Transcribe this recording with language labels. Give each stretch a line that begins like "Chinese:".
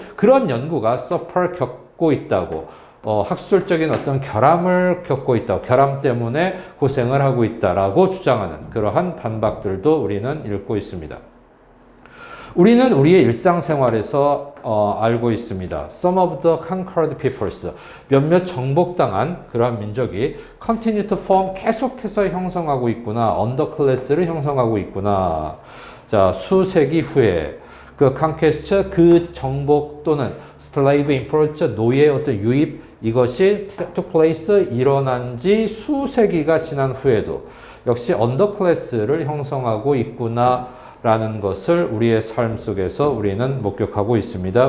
Korean: 그런 연구가 suffer, 겪고 있다고. 학술적인 어떤 결함을 겪고 있다. 결함 때문에 고생을 하고 있다라고 주장하는 그러한 반박들도 우리는 읽고 있습니다. 우리는 우리의 일상생활에서 알고 있습니다.
English: Some of the conquered peoples,
Korean: 몇몇 정복당한 그러한 민족이
English: continue to form,
Korean: 계속해서 형성하고 있구나. underclass를 형성하고 있구나. 자, 수세기 후에 그 conquest, 그 정복 또는
English: slave import,
Korean: 노예 어떤 유입, 이것이
English: took place,
Korean: 일어난 지 수세기가 지난 후에도 역시 언더클래스를 형성하고 있구나라는 것을 우리의 삶 속에서 우리는 목격하고 있습니다.